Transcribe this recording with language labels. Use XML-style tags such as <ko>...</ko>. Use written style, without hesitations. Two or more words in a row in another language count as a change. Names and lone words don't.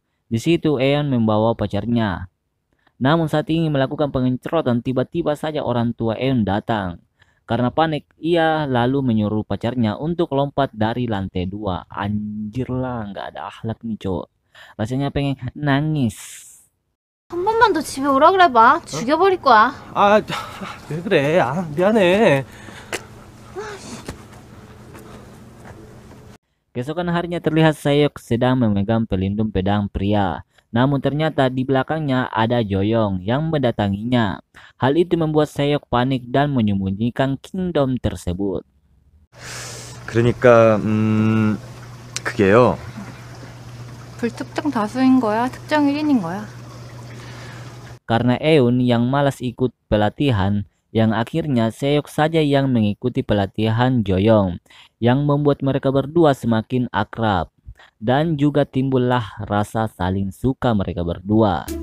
<id>Di situ Eun membawa pacarnya. Namun saat ingin melakukan pengeroyokan, tiba-tiba saja orang tua Eun datang. Karena panik, ia lalu menyuruh pacarnya untuk lompat dari lantai 2. Anjir lah, nggak ada akhlak nih cowok. Rasanya pengen nangis.</id> <ko>한 번만 더 집에 오라 그래봐. 죽여버릴 거야. 아, 왜 그래? 아, 미안해.</ko> <id>Keesokan harinya terlihat Seok sedang memegang pelindung pedang pria. Namun ternyata di belakangnya ada Joyoung yang mendatanginya. Hal itu membuat Seok panik dan menyembunyikan kingdom tersebut.</id> <ko>그러니까 그게요. 불특정 다수인 거야? 특정 1인인 거야?</ko> <id>Karena Eun yang malas ikut pelatihan, yang akhirnya Seok saja yang mengikuti pelatihan Joyoung, yang membuat mereka berdua semakin akrab. Dan juga timbullah rasa saling suka mereka berdua.</id>